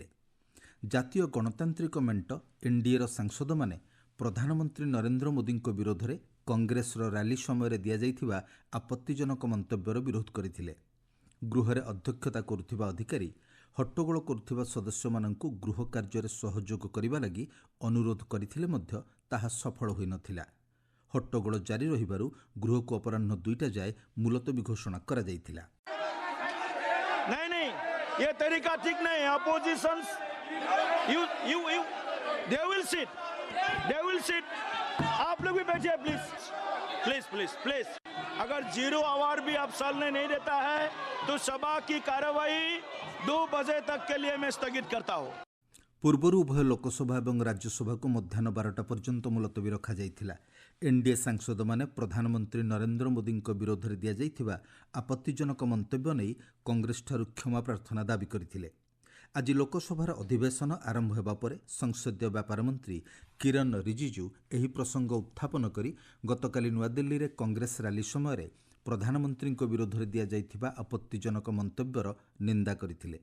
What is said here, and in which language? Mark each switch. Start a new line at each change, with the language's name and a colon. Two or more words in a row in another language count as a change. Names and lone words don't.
Odia: ଜାତୀୟ ଗଣତାନ୍ତ୍ରିକ ମେଣ୍ଟ ଏନ୍ଡିଏର ସାଂସଦମାନେ ପ୍ରଧାନମନ୍ତ୍ରୀ ନରେନ୍ଦ୍ର ମୋଦିଙ୍କ ବିରୋଧରେ କଂଗ୍ରେସର ରାଲି ସମୟରେ ଦିଆଯାଇଥିବା ଆପତ୍ତିଜନକ ମନ୍ତବ୍ୟର ବିରୋଧ କରିଥିଲେ। ଗୃହରେ ଅଧ୍ୟକ୍ଷତା କରୁଥିବା ଅଧିକାରୀ ହଟ୍ଟଗୋଳ କରୁଥିବା ସଦସ୍ୟମାନଙ୍କୁ ଗୃହ କାର୍ଯ୍ୟରେ ସହଯୋଗ କରିବା ଲାଗି ଅନୁରୋଧ କରିଥିଲେ ମଧ୍ୟ ତାହା ସଫଳ ହୋଇନଥିଲା। ହଟ୍ଟଗୋଳ ଜାରି ରହିବାରୁ ଗୃହକୁ ଅପରାହ୍ନ 2ଟା ଯାଏ ମୁଲତବୀ ଘୋଷଣା କରାଯାଇଥିଲା।
Hindi: नहीं, ये तरीका ठीक नहीं है।
English: Opposition they will sit.
Hindi: आप लोग भी बैठिए प्लीज। अगर 0 आवर भी आप सालने नहीं देता है तो सभा की कार्यवाही 2 बजे तक के लिए मैं स्थगित करता हूँ।
Odia: ପୂର୍ବରୁ ଉଭୟ ଲୋକସଭା ଏବଂ ରାଜ୍ୟସଭାକୁ ମଧ୍ୟାହ୍ନ 12ଟା ପର୍ଯ୍ୟନ୍ତ ମୁଲତବୀ ରଖାଯାଇଥିଲା। ଏନ୍ଡିଏ ସାଂସଦମାନେ ପ୍ରଧାନମନ୍ତ୍ରୀ ନରେନ୍ଦ୍ର ମୋଦିଙ୍କ ବିରୋଧରେ ଦିଆଯାଇଥିବା ଆପତ୍ତିଜନକ ମନ୍ତବ୍ୟ ନେଇ କଂଗ୍ରେସଠାରୁ କ୍ଷମା ପ୍ରାର୍ଥନା ଦାବି କରିଥିଲେ। ଆଜି ଲୋକସଭାର ଅଧିବେଶନ ଆରମ୍ଭ ହେବା ପରେ ସଂସଦୀୟ ବ୍ୟାପାର ମନ୍ତ୍ରୀ କିରଣ ରିଜିଜୁ ଏହି ପ୍ରସଙ୍ଗ ଉତ୍ଥାପନ କରି ଗତକାଲି ନୂଆଦିଲ୍ଲୀରେ କଂଗ୍ରେସ ରାଲି ସମୟରେ ପ୍ରଧାନମନ୍ତ୍ରୀଙ୍କ ବିରୋଧରେ ଦିଆଯାଇଥିବା ଆପତ୍ତିଜନକ ମନ୍ତବ୍ୟର ନିନ୍ଦା କରିଥିଲେ।